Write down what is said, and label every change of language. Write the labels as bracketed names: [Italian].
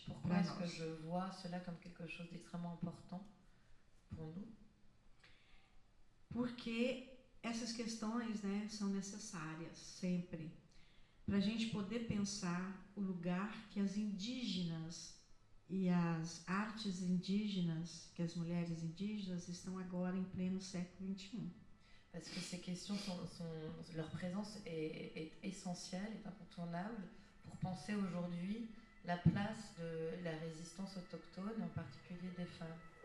[French] Pourquoi est-ce que je vois cela comme quelque chose d'extrêmement important pour nous? [Portuguese] Porque essas questões, né, são necessárias sempre para a gente poder pensar o lugar que as indígenas e as artes indígenas, que as mulheres indígenas estão agora em pleno século XXI. [French] Parce que ces questions leur présence est essentielle, est incontournable pour penser aujourd'hui la place de la résistance autochtone, en particulier des femmes.